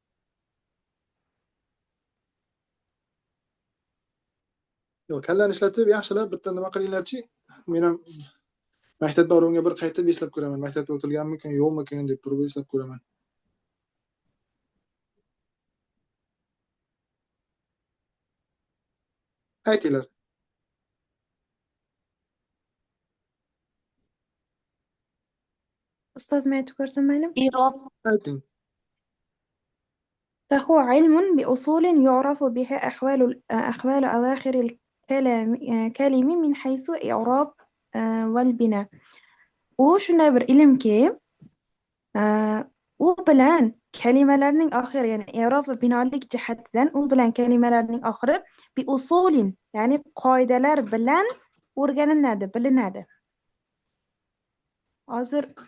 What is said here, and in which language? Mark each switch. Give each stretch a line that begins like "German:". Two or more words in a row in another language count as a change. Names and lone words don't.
Uzbek: Yo'q, kallani ishlatib yaxshilab bitta nima qilinglarchi? Men ham maktabda o'ringa bir qaytib eslab ko'raman. Maktabda o'tilganmikan, yo'qmikan deb turib eslab ko'raman. Aytinglar.
Arabic: أستاذ ما يتكرر معلم؟
Uzbek: I'rob. Ayting.
Arabic: فهو علم بأصول يعرف بها أحوال أواخر الكلم من حيث إعراب والبناء.
Uzbek: u shunday bir ilmki u bilan kalimalarning oxiri, ya'ni i'rob va binolik jihatidan u bilan kalimalarning oxiri
Arabic: بأصول,
Uzbek: ya'ni qoidalar bilan o'rganiladi, bilinadi.